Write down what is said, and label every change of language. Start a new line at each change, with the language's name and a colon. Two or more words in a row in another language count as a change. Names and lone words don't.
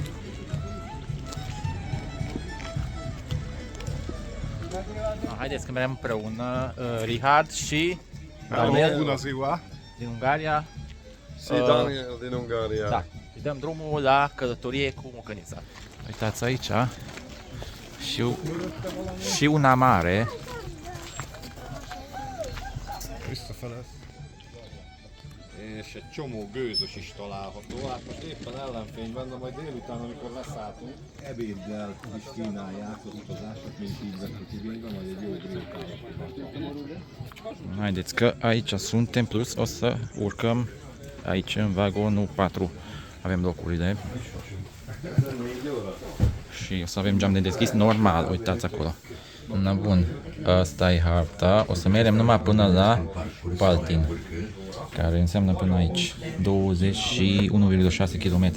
Romanian: Haideți că mergem împreună, Richard și Daniel. Bună ziua! Din Ungaria. Și Daniel din Ungaria. Da. Și dăm drumul la călătorie cu Mocănița. Uitați aici și una mare.
Hungarian: Visszafele. És egy csomó gőzös is található. Hát most éppen ellenfényben, de majd délután, amikor leszálltunk, ebéddel is kínálják az utazások, mint így veszük igénybe, majd egy jó grillkállat.
Romanian: Haideți că aici suntem, plus o să urcăm aici în vagonul 4. Avem locurile. Și o să avem geam de deschis normal, uitați acolo. Na bun, asta e harta. O să mergem numai până la Baltin, care înseamnă până aici 21,6 km.